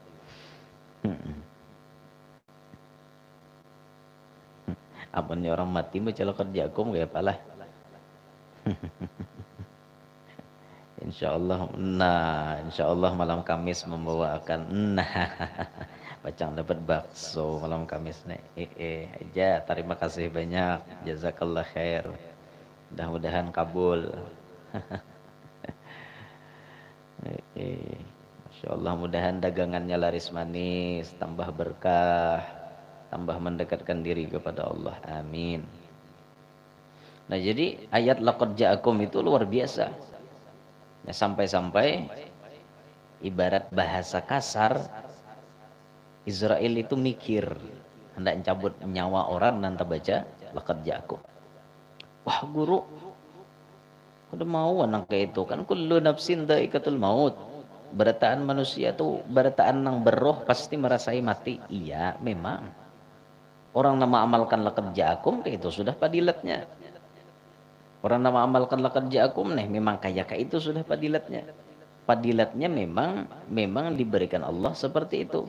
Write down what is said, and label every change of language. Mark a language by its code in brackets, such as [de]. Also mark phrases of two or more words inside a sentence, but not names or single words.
[bjn] Apunnya orang mati baca [ar] لقد جاءكم [bjn] kayak apalah. Insyaallah malam Kamis membawakan pacang dapat bakso malam Kamis nih. [id] Aja terima kasih banyak, [ar] جزاك الله خير, [id] mudah-mudahan kabul. Insyaallah mudahan dagangannya laris manis, tambah berkah, tambah mendekatkan diri kepada Allah, amin. Nah jadi ayat [ar] لقد جاءكم [id] itu luar biasa ya, sampai-sampai ibarat bahasa kasar, Israel itu mikir hendak cabut nyawa orang nanti baca [ar] لقد جاءكم. [id] Wah guru, udah mau anak kayak itu kan, [ar] كل نفس ذائقة الموت, [bjn] berataan manusia tuh berataan nang beroh pasti merasai mati. [id] Iya memang, orang nama amalkan [ar] لقد جاءكم [id] kayak itu sudah fadilatnya. Orang nama amalkan [ar] لقد جاءكم [id] nih memang kayak itu sudah fadilatnya. Fadilatnya memang diberikan Allah seperti itu.